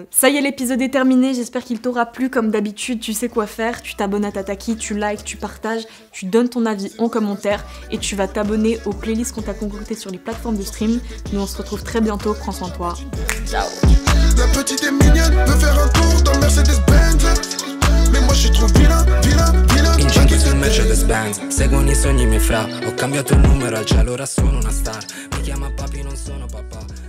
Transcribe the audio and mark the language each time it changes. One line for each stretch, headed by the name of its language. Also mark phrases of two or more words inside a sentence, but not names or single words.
French: Ça y est, l'épisode est terminé, j'espère qu'il t'aura plu. Comme d'habitude, tu sais quoi faire, tu t'abonnes à Tataki, tu likes, tu partages, tu donnes ton avis en commentaire et tu vas t'abonner aux playlists qu'on t'a concoctées sur les plateformes de stream. Nous on se retrouve très bientôt, prends soin de toi. Ciao. La petite est mignonne, veut faire un tour dans Mercedes-Benz. Mais moi je suis trop vilain.
Italian: Incinto sul Mercedes-Benz, seguono i sogni miei fra. Ho cambiato il numero al cielo, ora sono una star. Mi chiama papi, non sono papà.